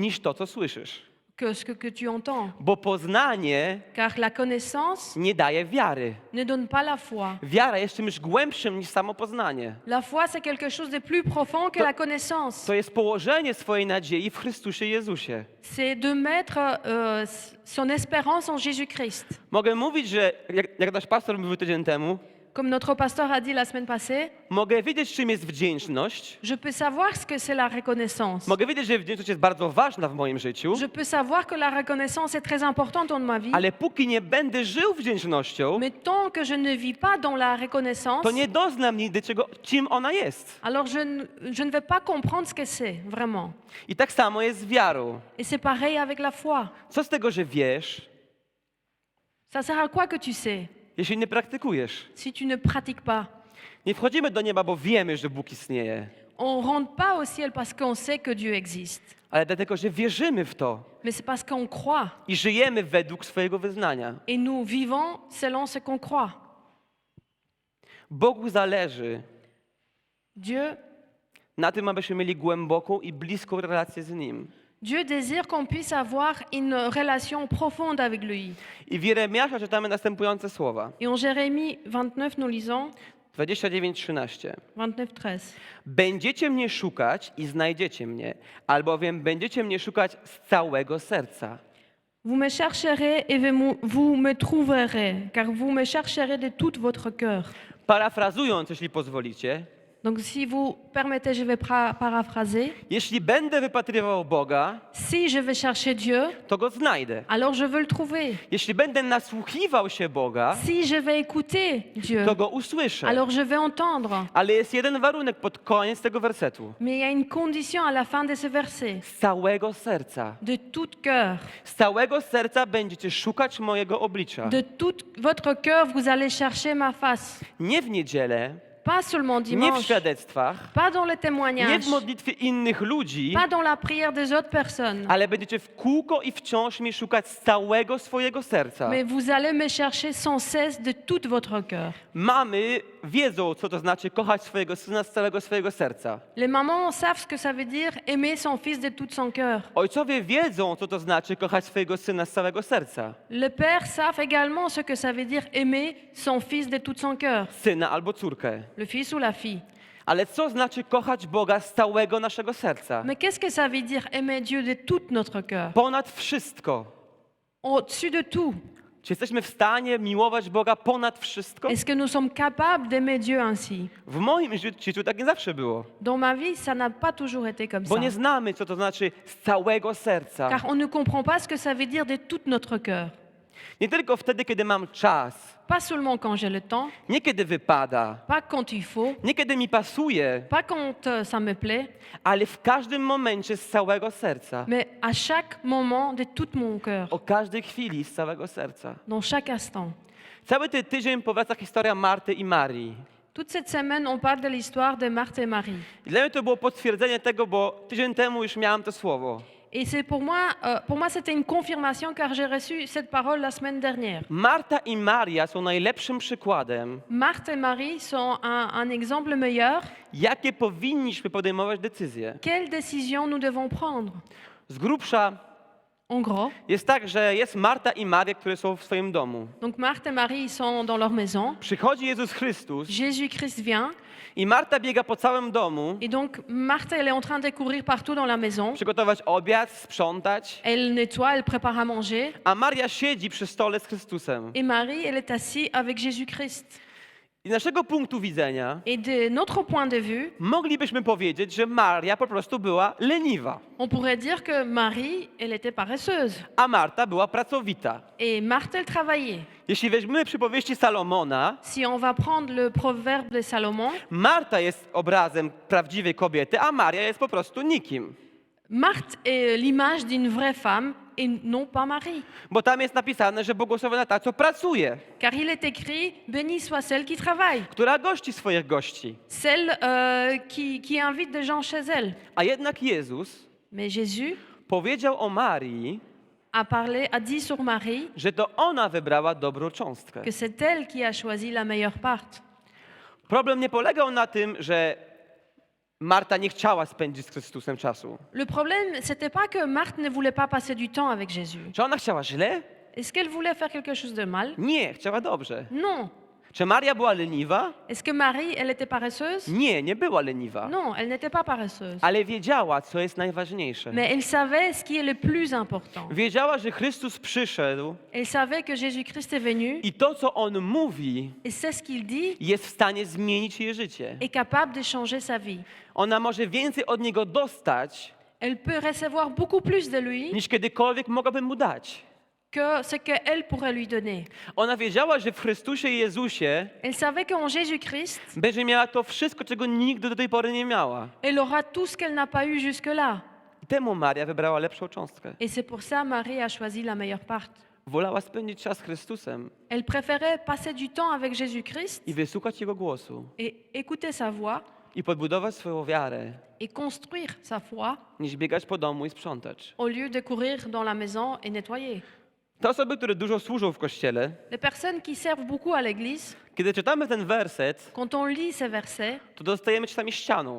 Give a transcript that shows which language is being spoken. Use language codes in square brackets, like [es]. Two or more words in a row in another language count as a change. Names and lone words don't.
[pl] niż to, co słyszysz. [fr] que ce que tu entends. [pl] Bo poznanie [fr] Car la connaissance [pl] nie daje wiary. [fr] ne donne pas la foi. [pl] Wiara jest czymś głębszym niż samo poznanie. [fr] La foi, c'est quelque chose de plus profond que la connaissance. [pl] To jest położenie swojej nadziei w Chrystusie Jezusie. [fr] C'est de mettre son espérance en Jésus-Christ. [pl] Mogę mówić, że jak nasz pastor mówił tydzień temu, [fr] Comme notre pasteur a dit la semaine passée, [pl] mogę wiedzieć, czym jest wdzięczność. [fr] je peux savoir ce que c'est la reconnaissance. [pl] Mogę wiedzieć, że wdzięczność jest bardzo ważna w moim życiu, [fr] Je peux savoir que la reconnaissance est très importante dans ma vie. [pl] ale póki nie będę żył wdzięcznością, [fr] Mais tant que je ne vis pas dans la reconnaissance, [pl] to nie doznam nigdy czym ona jest. [fr] alors je ne vais pas comprendre ce que c'est vraiment. [pl] I tak samo jest z wiarą. [fr] Et c'est pareil avec la foi. [pl] Co z tego, że wiesz, [fr] Ça sert à quoi que tu sais [pl] jeśli nie praktykujesz? [fr] si tu ne pratiques pas? [pl] Nie wchodzimy do nieba, bo wiemy, że Bóg istnieje, [fr] On ne rentre pas au ciel parce qu'on sait que Dieu existe, [pl] ale dlatego, że wierzymy w to [fr] mais c'est parce qu'on croit [pl] i żyjemy według swojego wyznania. [fr] et nous vivons selon ce qu'on croit. [pl] Bogu zależy [fr] Dieu [pl] na tym, abyśmy mieli głęboką i bliską relację z Nim. [fr] Dieu désire qu'on puisse avoir une relation profonde avec lui. [pl] I w Jeremiasza czytamy następujące słowa. [fr] Et en Jérémie 29, nous lisons [pl] 29:13. [fr] 29:13. [pl] Będziecie mnie szukać i znajdziecie mnie, albowiem będziecie mnie szukać z całego serca. [fr] Vous me chercherez et vous me trouverez, car vous me chercherez de tout votre cœur. [pl] Parafrazując, jeśli pozwolicie, [fr] Donc si vous permettez, je vais paraphraser. [pl] jeśli będę wypatrywał Boga, [fr] Si je vais chercher Dieu, [pl] to Go znajdę. [fr] alors je veux le trouver. [pl] Jeśli będę nasłuchiwał się Boga, [fr] Si je vais écouter Dieu, [pl] to Go usłyszę. [fr] alors je vais entendre. [pl] Ale jest jeden warunek pod koniec tego wersetu. [fr] Mais il y a une condition à la fin de ce verset. [pl] Z całego serca. [fr] De tout cœur. [pl] Z całego serca będziecie szukać mojego oblicza. [fr] De tout votre cœur, vous allez chercher ma face. [pl] Nie w niedzielę, [fr] Pas seulement [pl] nie w [fr] dimanche, [pl] świadectwach, [fr] pas dans les [pl] nie [fr] témoignages, [pl] w modlitwie innych ludzi, [fr] pas dans la prière des autres personnes. [pl] ale będziecie w kółko i wciąż mnie szukać z całego swojego serca. [fr] Mais vous allez me chercher sans cesse de tout votre cœur. [pl] Mamy wiedzą, co to znaczy kochać swojego syna z całego swojego serca. [fr] Les mamans savent ce que ça veut dire aimer son fils de tout son cœur. [pl] Ojcowie wiedzą, co to znaczy kochać swojego syna z całego serca. [fr] Les pères savent également ce que ça veut dire aimer son fils de tout son cœur, [pl] Syna albo córkę. [fr] le fils ou la fille. [pl] Ale co znaczy kochać Boga z całego naszego serca? [fr] Mais qu'est-ce que ça veut dire aimer Dieu de tout notre cœur, [pl] Ponad wszystko. [fr] au-dessus de tout? [pl] Czy jesteśmy w stanie miłować Boga ponad wszystko? [fr] Est-ce que nous sommes capables d'aimer Dieu ainsi? [pl] W moim życiu tak nie zawsze było. [fr] Dans ma vie, ça n'a pas toujours été comme [pl] Bo [fr] ça. [pl] nie znamy, co to znaczy z całego serca. [fr] Car on ne comprend pas ce que ça veut dire de tout notre cœur. [pl] Nie tylko wtedy, kiedy mam czas. [fr] Pas seulement quand j'ai le temps, [pl] Nie kiedy wypada. [fr] pas quand il faut, [pl] Nie kiedy mi pasuje. [fr] pas quand ça me plaît, [pl] Ale w każdym momencie z całego serca. [fr] mais à chaque moment de tout mon cœur, [pl] O każdej chwili z całego serca. [fr] dans chaque instant. [pl] Cały ten tydzień powraca historia Marty i Marii. [fr] Toute cette semaine, on parle de l'histoire de Marthe et Marie. [pl] I dla mnie to było potwierdzenie tego, bo tydzień temu już miałem to słowo. [fr] Et c'est pour moi, c'était une confirmation car j'ai reçu cette parole la semaine dernière. [pl] Marta i Maria są najlepszym przykładem, [fr] Marthe et Marie sont un exemple meilleur. [pl] jakie powinniśmy podejmować decyzje. [fr] Quelles décisions nous devons prendre? [pl] Z grubsza [fr] En gros, [pl] jest tak, że jest Marta i Maria, które są w swoim domu. [fr] donc Marthe et Marie ils sont dans leur maison. [pl] Przychodzi Jezus Chrystus [fr] Jésus-Christ vient [pl] i Marta biega po całym domu, [fr] et donc Marthe elle est en train de courir partout dans la maison. [pl] przygotować obiad, sprzątać, [fr] Elle nettoie, elle prépare à manger. [pl] a Maria siedzi przy stole z Chrystusem. [fr] Et Marie, elle est assise avec Jésus-Christ. [pl] I z naszego punktu widzenia [fr] Et de notre point de vue, [pl] moglibyśmy powiedzieć, że Maria po prostu była leniwa, [fr] on pourrait dire que Marie, elle était paresseuse. [pl] a Marta była pracowita. [fr] Et Marthe, elle travaillait. [pl] Jeśli weźmiemy przypowieści Salomona, [fr] Si on va prendre le proverbe de Salomon, [pl] Marta jest obrazem prawdziwej kobiety, a Maria jest po prostu nikim. [fr] Marthe est l'image d'une vraie femme et non pas Marie. [pl] Bo tam jest napisane, że błogosławiona ta, co pracuje, [fr] Car il est écrit, bénie soit celle qui travaille, [pl] która gości swoich gości. [fr] celle qui invite des gens chez elle. [pl] A jednak Jezus [fr] Mais Jésus [pl] powiedział o Marii, [fr] a dit sur Marie [pl] że to ona wybrała dobrą cząstkę. [fr] que c'est elle qui a choisi la meilleure part. [pl] Problem nie polegał na tym, że Marta nie chciała spędzić z Chrystusem czasu. [fr] Le problème, c'était pas que Marthe ne voulait pas passer du temps avec Jésus. [pl] Czy ona chciała źle? [fr] Est-ce qu'elle voulait faire quelque chose de mal? [pl] Nie, chciała dobrze. [fr] Non. [pl] Czy Maria była leniwa? [fr] Est-ce que Marie, elle était paresseuse? [pl] Nie, nie była leniwa. [fr] Non, elle n'était pas paresseuse. [pl] Ale wiedziała, co jest najważniejsze. [fr] Mais elle savait ce qui est le plus important. [pl] Wiedziała, że Chrystus przyszedł [fr] Elle savait que Jésus-Christ est venu [pl] i to, co On mówi, [fr] et c'est ce qu'il dit [pl] jest w stanie zmienić jej życie. [fr] est capable de changer sa vie. [pl] Ona może więcej od Niego dostać, [fr] Elle peut recevoir beaucoup plus de lui [pl] niż kiedykolwiek mogłaby Mu dać. [fr] que ce qu'elle pourrait lui donner. [pl] Ona wiedziała, że w Chrystusie Jezusie [fr] Elle savait qu'en Jésus-Christ, [pl] będzie miała to wszystko, czego nigdy do tej pory nie miała. [fr] elle aura tout ce qu'elle n'a pas eu jusque-là. [pl] I temu Maria wybrała lepszą cząstkę. [fr] Et c'est pour ça Marie a choisi la meilleure part. [pl] Wolała spędzić czas z Chrystusem [fr] Elle préférait passer du temps avec Jésus-Christ [pl] i wysłuchać Jego głosu [fr] et écouter sa voix [pl] i podbudować swoją wiarę, [fr] et construire sa foi [pl] niż biegać po domu i sprzątać. [fr] au lieu de courir dans la maison et nettoyer. [pl] Te osoby, które dużo służą w Kościele, [fr] Les personnes qui servent beaucoup à l'église, [pl] kiedy czytamy ten werset, [fr] quand on lit ces versets, [pl] to dostajemy czasami ścianą.